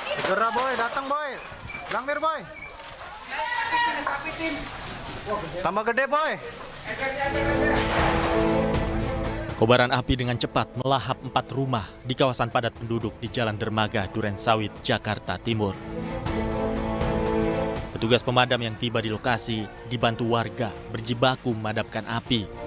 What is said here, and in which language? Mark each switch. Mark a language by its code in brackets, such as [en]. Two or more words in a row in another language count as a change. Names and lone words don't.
[id] Gerah boy, datang boy. Langmir boy. Tambah gede boy. Kobaran api dengan cepat melahap 4 rumah di kawasan padat penduduk di Jalan Dermaga, Durensawit, Jakarta Timur. Petugas pemadam yang tiba di lokasi dibantu warga berjibaku memadamkan api.